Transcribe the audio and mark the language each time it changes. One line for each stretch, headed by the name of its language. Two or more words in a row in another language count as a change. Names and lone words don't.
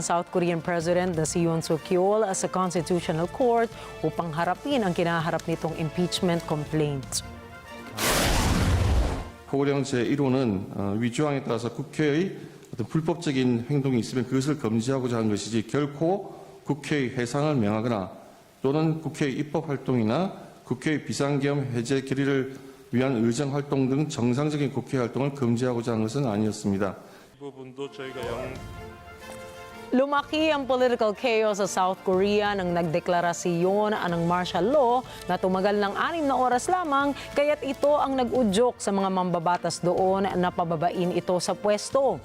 English: South Korean President
Filipino: na si Yoon Suk-yeol sa
English: Constitutional Court
Filipino: upang harapin ang kinaharap nitong
English: impeachment complaint.
Korean: 포고령 제1호는 위조항에 따라서 국회의 어떤 불법적인 행동이 있으면 그것을 금지하고자 한 것이지 결코 국회의 해산을 명하거나 또는 국회의 입법 활동이나 국회의 비상계엄 해제 결의를 위한 의정 활동 등 정상적인 국회 활동을 금지하고자 한 것은 아니었습니다.
Filipino: Lumaki ang
English: political chaos
Filipino: sa South Korea nang nagdeklarasyon ng
English: martial law
Filipino: na tumagal ng 6 na oras lamang, kaya't ito ang nag-udyok sa mga mambabatas doon na pababain ito sa pwesto.